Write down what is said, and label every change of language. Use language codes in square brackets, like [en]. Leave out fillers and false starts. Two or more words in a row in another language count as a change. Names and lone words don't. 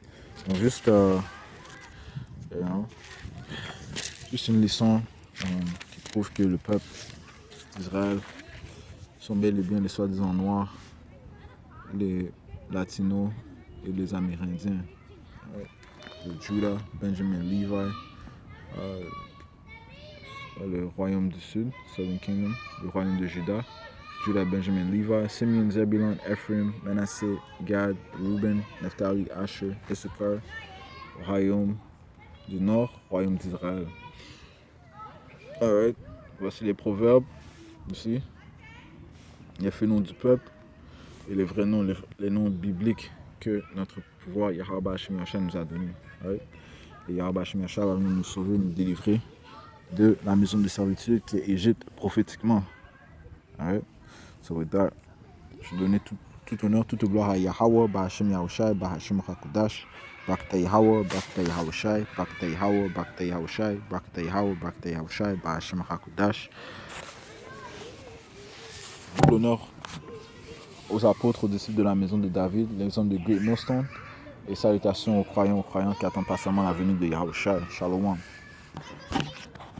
[fr] Donc, juste une leçon qui prouve que le peuple d'Israël sont bel et bien les soi-disant noirs, les Latinos et les Amérindiens. Judah, Benjamin, Levi, le royaume du sud, [en] Southern Kingdom, [fr] le royaume de Juda, Judah, Benjamin, Levi, Simeon, Zebulon, Ephraim, Manasseh, Gad, Reuben, Naphtali, Asher, Issachar, royaume du nord, royaume d'Israël. Alright, voici les proverbes ici. Les faits noms du peuple et les vrais noms, les noms bibliques que notre pouvoir Yahweh Hashem Yahshua nous a donnés. Right? Et Yahweh Hashem Yahshua va venir nous sauver, nous délivrer de la maison de servitude qui est Égypte prophétiquement. [en] Right? So with that, [fr] je donne tout honneur, toute gloire à Yahweh, Hashem Yahushai, Hashem Hakudash, Barakatah Yahweh, Barakatah Yahushai, Barakatah Yahweh, Barakatah Yahushai, Barakatah Yahweh, Barakatah Yahushai, Bahashem HaKodash. L'honneur aux apôtres, aux disciples de la maison de David, les hommes de Great Millstone, et salutations aux croyants qui attendent patiemment la venue de Yahushai. Shalom.